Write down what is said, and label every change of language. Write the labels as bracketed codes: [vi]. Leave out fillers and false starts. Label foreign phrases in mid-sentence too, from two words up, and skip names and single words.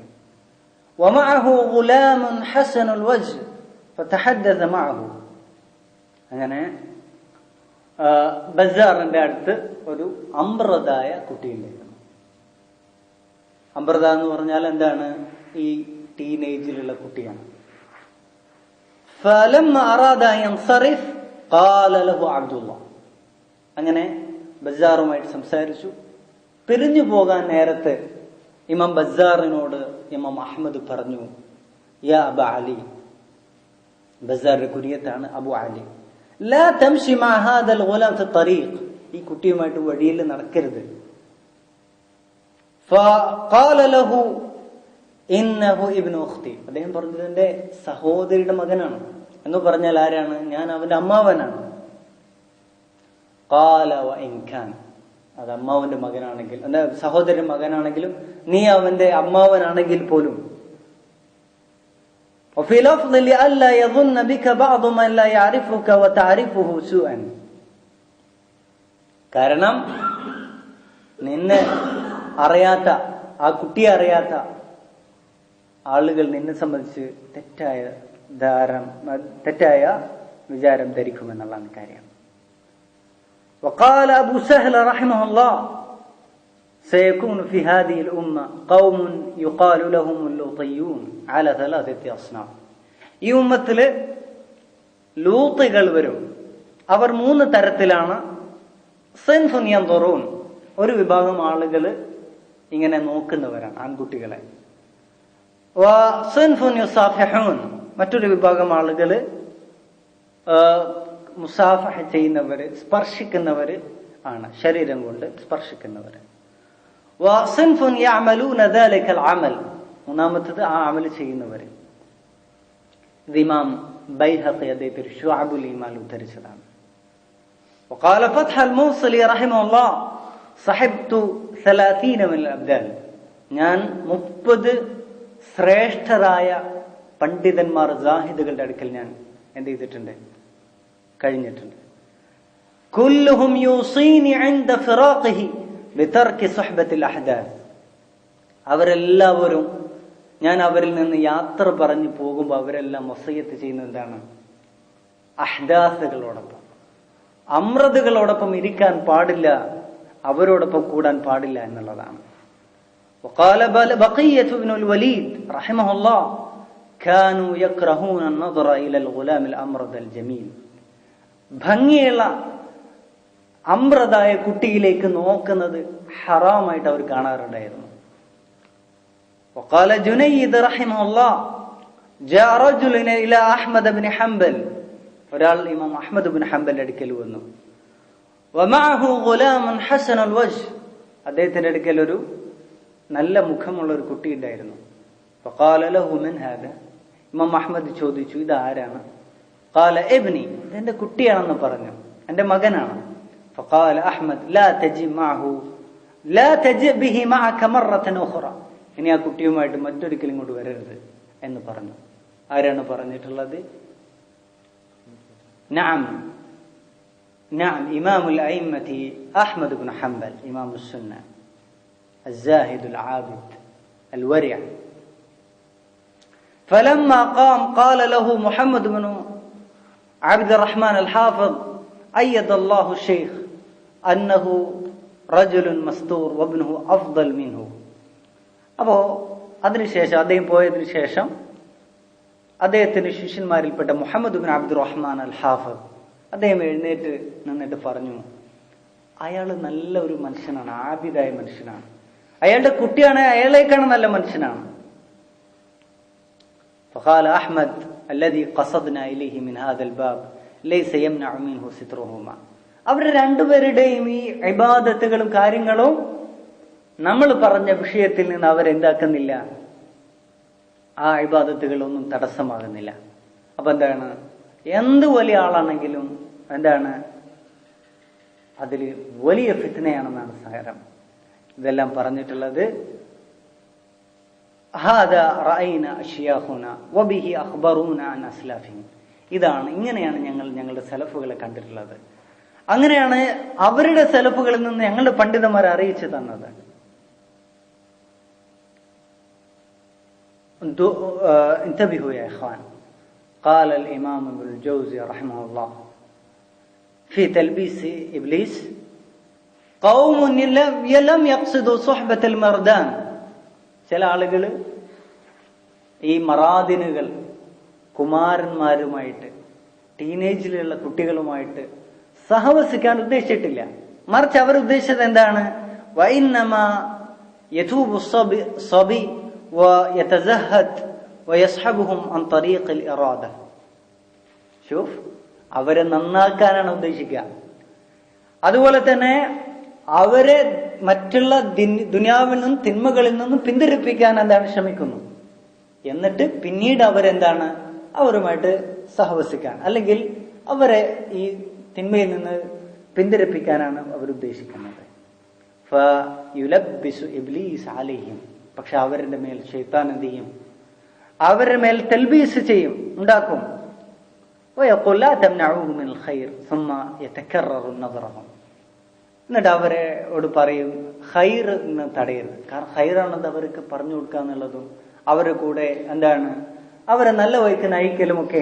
[ar] ومعه غلام حسن الوجه فتحدث معه. [ml] അങ്ങനെ ബസ്സാറിന്റെ അടുത്ത് ഒരു അമ്രതായ കുട്ടിയുണ്ടായിരുന്നു. അമ്രത എന്ന് പറഞ്ഞാൽ എന്താണ്? ഈ ടീനേജിലുള്ള കുട്ടിയാണ്. [ar] فلما أراد أن ينصرف قال له عبد الله, [ml] അങ്ങനെ ബസ്സാറുമായിട്ട് സംസാരിച്ചു. പിരിഞ്ഞു പോകാൻ നേരത്തെ ഇമാം ബസ്സാറിനോട് ഇമാം അഹ്മദ് പറഞ്ഞു, [ar] يا أبا علي, [ml] ബസ്സാറിന്റെ കുനിയത്താണ് അബു അലി, [ar] لا تمش مع هذا الغلام في الطريق, [ml] ഈ കുട്ടിയുമായിട്ട് വഴിയിൽ നടക്കരുത്. [ar] فقال له إنه ابن أختي, [ml] അദ്ദേഹം പറഞ്ഞത് എന്റെ സഹോദരിയുടെ മകനാണ് എന്ന് പറഞ്ഞാൽ ആരാണ്? ഞാൻ അവന്റെ അമ്മാവനാണ്. [ar] قال وإن كان, [ml] അത് അമ്മാവന്റെ മകനാണെങ്കിൽ, എന്റെ സഹോദരന്റെ മകനാണെങ്കിലും നീ അവന്റെ അമ്മാവനാണെങ്കിൽ പോലും, [ar] وفي لفظ لئلا يظن بك بعض من لا يعرفك وتعرفه سوءا, [ml] കാരണം നിന്നെ അറിയാത്ത, ആ കുട്ടിയെ അറിയാത്ത ആളുകൾ നിന്നെ സംബന്ധിച്ച് തെറ്റായ വിചാരം ധരിക്കുമെന്നുള്ളതാണ് കാര്യം. [ar] وقال أبو سهل رحمه الله سيكون في هذه الأمة قوم يقال لهم اللوطيون على 3 أصناف. [ml] ഈ ഉമ്മത്തില് ലൂത്തുകൾ വരും. അവർ 3 തരത്തിലാണ്. [ar] صنف ينظرون, [ml] ഒരു വിഭാഗം ആളുകൾ ഇങ്ങനെ നോക്കുന്നവരാണ് ആൺകുട്ടികളെ. [ar] وصنف يصافحون, [ml] മറ്റൊരു വിഭാഗം ആളുകൾ മുസാഫഹ ചെയ്യുന്നവര്, സ്പർശിക്കുന്നവര് ആണ്, ശരീരം കൊണ്ട് സ്പർശിക്കുന്നവര്. [ar] وصنف يعملون ذلك العمل, [ml] മൂന്നാമത്തേത് ആ അമൽ ചെയ്യുന്നവര്. ഇത് ഇമാം ബൈഹഖി അദ്ദേഹത്തിന്റെ ശുഅബുൽ ഈമാൻ ഉദ്ധരിച്ചതാണ്. [ar] وقال فتح الموصلي رحمه الله صحبت 30 من الابدال, [ml] ഞാൻ 30 ശ്രേഷ്ഠരായ പണ്ഡിതന്മാർ, ജാഹിദുകളുടെ അടുക്കൽ ഞാൻ എന്ത് ചെയ്തിട്ടുണ്ട്, കഴിഞ്ഞിട്ടുണ്ട്. [ar] كلهم يوصيني عند فراقه بترك صحبة الأحداث, [ml] അവരെല്ലാവരും ഞാൻ അവരിൽ നിന്ന് യാത്ര പറഞ്ഞു പോകുമ്പോൾ അവരെല്ലാം വസിയത്ത് ചെയ്യുന്നത് എന്താണ്? അഹ്ദാസുകളോടൊപ്പം, അമ്രതുകളോടൊപ്പം ഇരിക്കാൻ പാടില്ല, അവരോടൊപ്പം കൂടാൻ പാടില്ല എന്നുള്ളതാണ്. [ar] وقال بقية بن الوليد رحمه الله كانوا يكرهون النظر إلى الغلام الأمرد الجميل, [ml] ഭംഗിയുള്ള അമ്രതായ കുട്ടിയിലേക്ക് നോക്കുന്നത് ഹറാമായിട്ട് അവർ കാണാറുണ്ടായിരുന്നു. [ar] وقال جنيد رحمه الله جاء رجل إلى أحمد بن حنبل, [ml] ഒരാൾ ഇമാം അഹ്മദ് ബിൻ ഹംബലിന്റെ അടുക്കൽ വന്നു. [ar] ومعه غلام حسن الوجه, [ml] അദ്ദേഹത്തിന്റെ അടുക്കൽ ഒരു നല്ല മുഖമുള്ള ഒരു കുട്ടി ഉണ്ടായിരുന്നു. [ar] فقال له من هذا, [ml] ഇമാം അഹ്മദ് ചോദിച്ചു ഇത് ആരാണ്? [ar] قال ابني, [ml] ഇതെന്റെ കുട്ടിയാണെന്ന് പറഞ്ഞു, എന്റെ മകനാണ്. [ar] فقال أحمد لا تجي معه لا تجي به معك مرة أخرى, [ml] ഇനി ആ കുട്ടിയുമായിട്ട് മറ്റൊരിക്കലും ഇങ്ങോട്ട് വരരുത് എന്ന് പറഞ്ഞു. ആരാണ് പറഞ്ഞിട്ടുള്ളത്? [ar] നഅം, نعم إمام الأئمة أحمد بن حنبل إمام السنة الزاهد العابد الورع. فلما قام قال له محمد بن عبد الرحمن الحافظ أيد الله الشيخ أنه رجل مستور وابنه أفضل منه. [ml] അപ്പോൾ അതിനുശേഷം അദ്ദേഹം പോയതിനു ശേഷം അദ്ദേഹത്തിന്റെ ശിഷ്യന്മാരിൽപ്പെട്ട മുഹമ്മദ് ബിൻ അബ്ദുർ റഹ്മാൻ അൽ ഹാഫിദ് അദ്ദേഹം എഴുന്നേറ്റ് നിന്നിട്ട് പറഞ്ഞു, അയാൾ നല്ല ഒരു മനുഷ്യനാണ്, ആബിദായ മനുഷ്യനാണ്, അയാളുടെ കുട്ടിയാണ്, അയാളേക്കാണ് നല്ല മനുഷ്യനാണ്. [ar] فقال أحمد الذي قصدنا إليه من هذا الباب ليس يمنع منه سترهما. [ml] അവരുടെ രണ്ടുപേരുടെയും ഈ ഇബാദത്തുകളും കാര്യങ്ങളും നമ്മൾ പറഞ്ഞ വിഷയത്തിൽ നിന്ന് അവരെന്താക്കുന്നില്ല, ആ ഇബാദത്തുകളൊന്നും തടസ്സമാകുന്നില്ല. അപ്പൊ എന്താണ്, എന്ത് വലിയ ആളാണെങ്കിലും എന്താണ് അതിൽ വലിയ ഫിത്നയാണെന്നാണ് സാരം. ഇതെല്ലാം പറഞ്ഞിട്ടുള്ളത് ഇതാണ്, ഇങ്ങനെയാണ് ഞങ്ങളുടെ സലഫുകളെ കണ്ടിട്ടുള്ളത്, അങ്ങനെയാണ് അവരുടെ സലഫുകളിൽ നിന്ന് ഞങ്ങളുടെ പണ്ഡിതന്മാർ അറിയിച്ചു തന്നത്. [ar] انتبهوا يا إخوان. قال الإمام ابن الجوزي رحمه الله في تلبيس إبليس قوم لم يقصدوا صحبة المردان. [ml] ചില ആളുകൾ ഈ മറാദിനുകൾ കുമാരന്മാരുമായിട്ട് ടീനേജിലുള്ള കുട്ടികളുമായിട്ട് സഹവസിക്കാൻ ഉദ്ദേശിച്ചിട്ടില്ല, മറിച്ച് അവർ ഉദ്ദേശിച്ചത് എന്താണ്, [ar] وإنما يتوب صبي ويتزهد ويصحبهم عن طريق الإرادة. شوف, [ml] അവരെ നന്നാക്കാനാണ് ഉദ്ദേശിക്കുക. അതുപോലെ തന്നെ അവരെ മറ്റുള്ള ദുനിയാവിൽ നിന്നും തിന്മകളിൽ നിന്നും പിന്തിരിപ്പിക്കാൻ എന്താണ് ശ്രമിക്കുന്നു. എന്നിട്ട് പിന്നീട് അവരെന്താണ് അവരുമായിട്ട് സഹവസിക്കാൻ, അല്ലെങ്കിൽ അവരെ ഈ തിന്മയിൽ നിന്ന് പിന്തിരിപ്പിക്കാനാണ് അവരുദ്ദേശിക്കുന്നത്. [ar] فيلبس إبليس عليهم. [ml] പക്ഷെ അവരുടെ മേൽ ശൈത്താൻ എന്ത് ചെയ്യും, അവരുടെ മേൽ തൽബീസ് ചെയ്യും, ഉണ്ടാക്കും. എന്നിട്ട് അവരോട് പറയും ഖൈർ എന്ന് തടയരുത്. കാരണം ഖൈറാണത് അവർക്ക് പറഞ്ഞു കൊടുക്കുക എന്നുള്ളതും അവരുടെ കൂടെ എന്താണ് അവരെ നല്ല വഴിക്ക് നയിക്കലുമൊക്കെ.